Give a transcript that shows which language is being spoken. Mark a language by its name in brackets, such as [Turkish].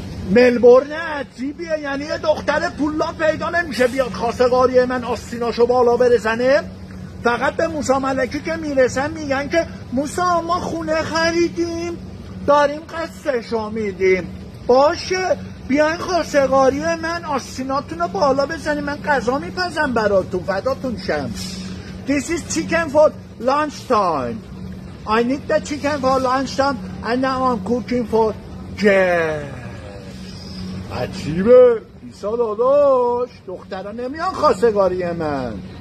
[Persian] ملبورن عجیبیه. یعنی یه دختر پولا پیدا نمیشه بیاد خواستگاری من آستیناشو بالا بزنه. فقط به موسی ملکی که میرسن میگن که موسی ما خونه خریدیم داریم قسطشو میدیم. باشه بیاین خواستگاری من آستیناتون رو بالا بزنیم. من غذا میپزم براتون. فداتون شم. [English] This is chicken for lunch time. I need the chicken for lunch time and now I'm cooking for guests. [Persian] عجیبه. ایسا داداش دخترها نمیان خواستگاری من.